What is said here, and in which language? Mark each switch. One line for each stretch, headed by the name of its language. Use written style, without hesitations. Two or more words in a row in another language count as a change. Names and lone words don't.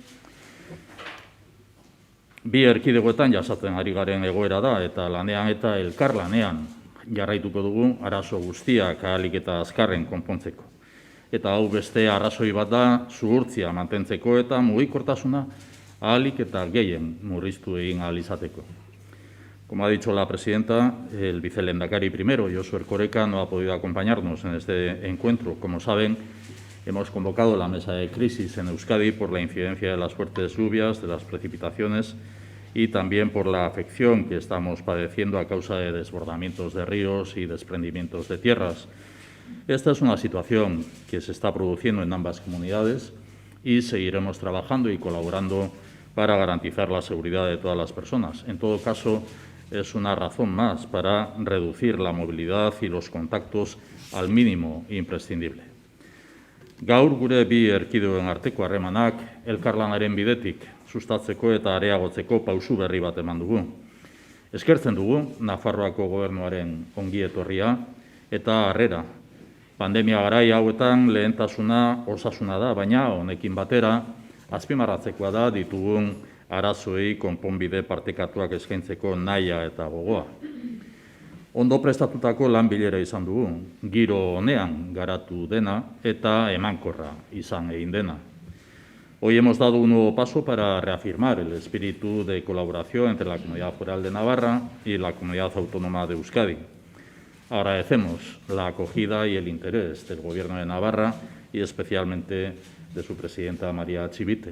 Basque: Bi erkidegoetan jasaten ari garen egoera da eta lanean eta elkarlanean jarraituko dugu arazo guztiak ahalik eta azkarren konpontzeko. Eta hau beste arrazoi bat da zuhurtzia mantentzeko eta mugikortasuna ahalik eta gehien murriztu egin ahal izateko.
Spanish: Como ha dicho la presidenta, el vicelehendakari primero, Josu Erkoreka, no ha podido acompañarnos en este encuentro. Como saben, hemos convocado la mesa de crisis en Euskadi por la incidencia de las fuertes lluvias, de las precipitaciones y también por la afección que estamos padeciendo a causa de desbordamientos de ríos y desprendimientos de tierras. Esta es una situación que se está produciendo en ambas comunidades y seguiremos trabajando y colaborando para garantizar la seguridad de todas las personas. En todo caso, es una razón más para reducir la movilidad y los contactos al mínimo imprescindible.
Basque: Gaur gure bi erkidegoen arteko harremanak elkarlanaren bidetik sustatzeko eta areagotzeko pausu berri bat eman dugu. Eskertzen dugu Nafarroako gobernuaren ongi etorria eta harrera. Pandemia garai hauetan lehentasuna osasuna da, baina honekin batera azpimarratzekoa da ditugun arazoei konponbide partekatuak eskaintzeko nahia eta gogoa. Ondo prestatutako lan bilera izan dugu, giro honean garatu dena eta emankorra izan egin dena.
Spanish: Hoy hemos dado un nuevo paso para reafirmar el espíritu de colaboración entre la Comunidad Foral de Navarra y la Comunidad Autónoma de Euskadi. Agradecemos la acogida y el interés del Gobierno de Navarra y especialmente de su presidenta María Chivite.